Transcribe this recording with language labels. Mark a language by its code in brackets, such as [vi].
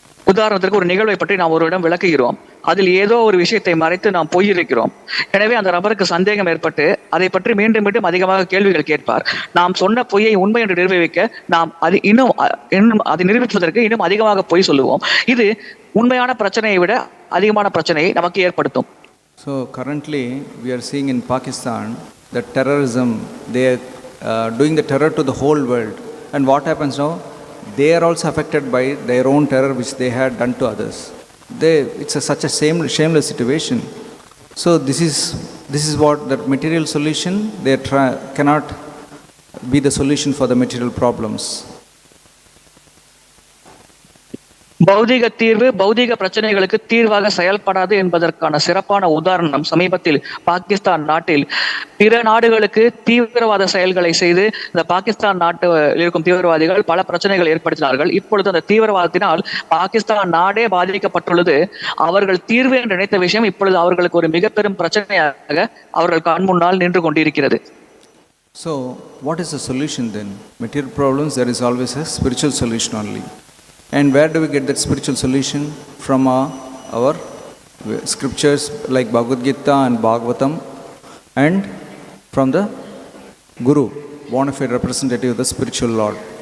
[ta] உதாரணத்திற்கு ஒரு நிகழ்வை பற்றி நாம் ஒருவரிடம் விளக்குகிறோம். அதில் ஏதோ ஒரு விஷயத்தை மறைத்து நாம் பொய்யிருக்கிறோம். எனவே அந்த நபருக்கு சந்தேகம் ஏற்பட்டு அதை பற்றி மீண்டும் மீண்டும் அதிகமாக கேள்விகள் கேட்பார். நாம் சொன்ன பொய்யை உண்மை என்று நிரூபிக்க நாம் அது இன்னும் அதை நிரூபிப்பதற்கு இன்னும் அதிகமாக பொய் சொல்லுவோம். இது உண்மையான பிரச்சனையை விட அதிகமான பிரச்சனையை நமக்கு ஏற்படுத்தும். [en] So currently we are seeing in Pakistan that terrorism, they are doing the terror to the whole world. And what happens now? They are also affected by their own terror which they had done to others. It's such a shameless situation. So this is what the material solution, cannot be the solution for the material problems. [ta] பௌதிக தீர்வு பௌதிக பிரச்சனைகளுக்கு தீர்வாக செயல்படாது என்பதற்கான சிறப்பான உதாரணம் சமீபத்தில் பாகிஸ்தான் நாட்டில் பிற நாடுகளுக்கு தீவிரவாத செயல்களை செய்து இந்த பாகிஸ்தான் நாட்டில் இருக்கும் தீவிரவாதிகள் பல பிரச்சனைகள் ஏற்படுத்தினார்கள். இப்பொழுது அந்த தீவிரவாதத்தினால் பாகிஸ்தான் நாடே பாதிக்கப்பட்டுள்ளது. அவர்கள் தீர்வு என்று நினைத்த விஷயம் இப்பொழுது அவர்களுக்கு ஒரு மிக பெரும் பிரச்சனையாக அவர்கள் கண் முன்னால் நின்று கொண்டிருக்கிறது. [en] So what is the solution then? Material problems, there is always a spiritual solution only. And where do we get that spiritual solution? From our scriptures like Bhagavad Gita and Bhagavatam, and from the Guru, bona fide representative of the spiritual Lord.